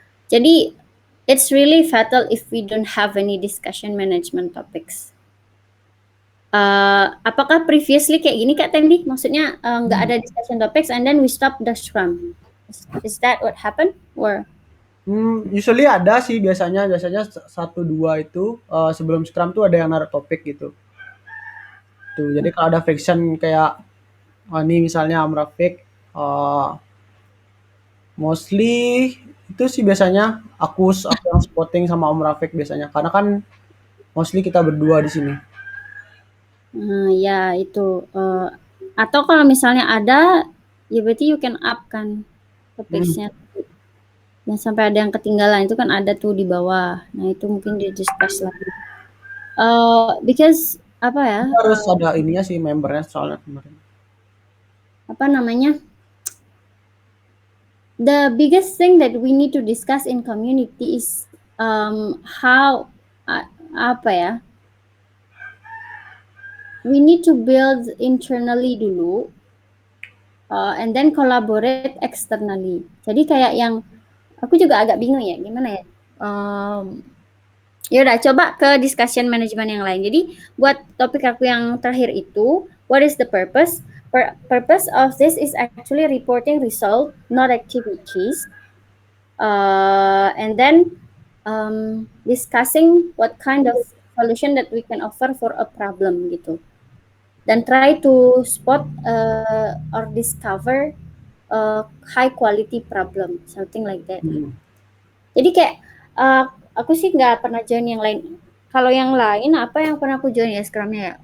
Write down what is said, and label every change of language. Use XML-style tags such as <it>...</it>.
<id>Jadi</id> <en>it's really fatal if we don't have any discussion management topics.</en> <id>Apakah previously kayak gini Kak Tendi? Maksudnya nggak ada discussion topics</id> <en>and then we stop the Scrum. Is that what happened or?</en> <id>Usually ada sih biasanya 1-2 itu sebelum Scrum tuh ada yang naruh topik gitu. Tuh, jadi kalau ada friction kayak ini misalnya Om Rafiq, mostly itu sih biasanya aku yang spotting sama Om Rafiq biasanya, karena kan mostly kita berdua di sini. Ya itu. Atau kalau misalnya ada, ya berarti you can up kan topicsnya. Yang sampai ada yang ketinggalan itu kan ada tuh di bawah. Nah itu mungkin di discuss lagi.</id> <en>Because</en> <id>apa ya? Harus ada ininya sih membernya soalnya kemarin. Apa namanya?</id> <en>The biggest thing that we need to discuss in community is how</en> <id>apa ya?</id> <en>We need to build internally dulu, and then collaborate externally.</en> <id>Jadi kayak yang aku juga agak bingung ya, gimana ya? Ya udah, coba ke discussion management yang lain. Jadi buat topik aku yang terakhir itu,</id> <en>what is the purpose? Purpose of this is actually reporting result, not activities, and then discussing what kind of solution that we can offer for a problem gitu. dan try to spot or discover high quality problem, something like that.</en> <id>Jadi kayak aku sih nggak pernah join yang lain. Kalau yang lain apa yang pernah aku join ya Scrumnya ya?</id>